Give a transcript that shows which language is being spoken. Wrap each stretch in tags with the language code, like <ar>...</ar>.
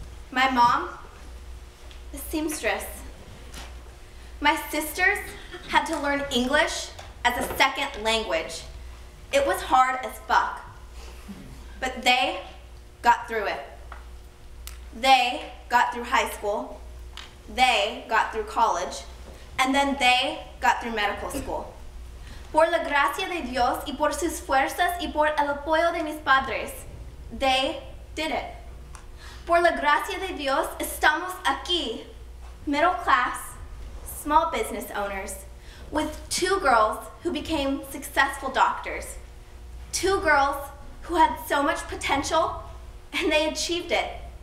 <en>My mom, a seamstress. My sisters had to learn English as a second language. It was hard as fuck, but they got through it. They got through high school, they got through college, and then they got through medical school.</en> <es>Por la gracia de Dios y por sus fuerzas y por el apoyo de mis padres,</es> <en>they did it.</en> <es>Por la gracia de Dios, estamos aquí,</es> <en>middle class, small business owners, with 2 girls who became successful doctors. 2 girls who had so much potential, and they achieved it.</en>